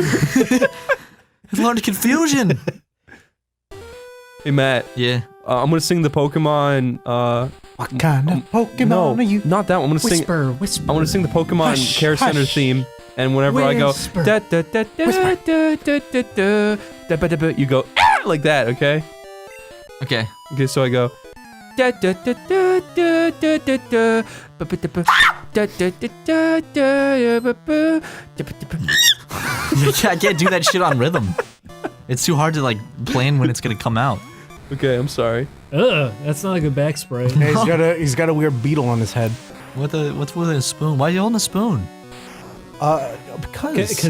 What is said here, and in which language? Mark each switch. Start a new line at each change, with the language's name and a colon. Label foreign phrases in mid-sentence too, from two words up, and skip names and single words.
English: It's a lot of confusion. Hey Matt, Yeah. I'm gonna sing the Pokemon. What kind of Pokemon No, are you? not that one. I'm gonna sing. Whisper. I want to sing the Pokemon Hush, Care Center hush. theme, and whenever I go, Whisper. da da da da da da da da da da da, you go ah! Like that, okay? Okay. Okay, so I go. Da da da da da da da da ba ba da ba da da da da da ba ba da ba da ba. I can't do that shit on rhythm. It's too hard to like plan when it's gonna come out. Okay, I'm sorry. Ugh, that's not a good back spray. Yeah, he's got a weird beetle on his head. What's with a spoon? Why are you holding a spoon? Because